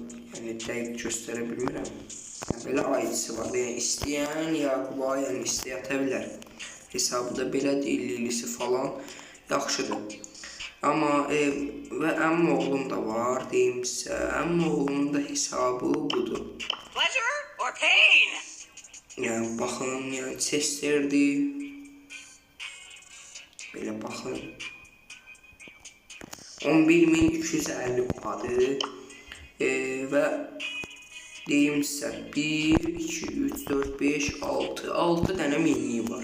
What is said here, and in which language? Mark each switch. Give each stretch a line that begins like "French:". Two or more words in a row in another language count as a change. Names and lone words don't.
Azerbaijani: Yəni dəqiq göstərə bilmirəm. Yəni belə ID-si var. Yəni istəyən Yaquba, yəni istəyə ata bilər. Hesabı da belədir, illisi falan yaxşıdır. Amma və əmim oğlum da var, deyim sizə. Əmim oğlumun da hesabı budur.
English: Pleasure or pain?
Azerbaijani: Yəni baxın, yəni Chester'dir. Belə baxın. 11250 kupadır. Və deyim sizə 1, 2, 3, 4, 5, 6 dənə minliyi var.